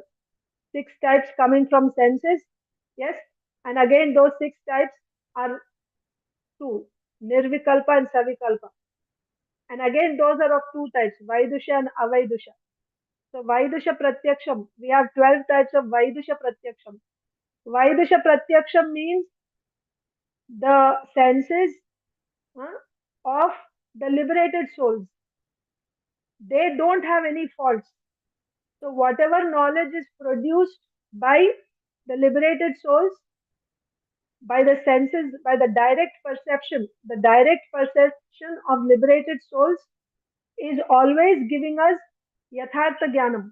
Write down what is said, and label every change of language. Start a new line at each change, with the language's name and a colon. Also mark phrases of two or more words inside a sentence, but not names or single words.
English: 6 types coming from senses, yes, and again those 6 types are 2, nirvikalpa and savikalpa. And again those are of 2 types, vaidusha and avaidusha. So
Sanskrit: vaidusha pratyaksham,
English: we have 12 types of
Sanskrit: vaidusha pratyaksham. Vaidusha pratyaksham
English: means the senses of the liberated souls. They don't have any faults. So whatever knowledge is produced by the liberated souls, by the senses, by the direct perception of liberated souls is always giving us
Sanskrit: yathartha jnanam.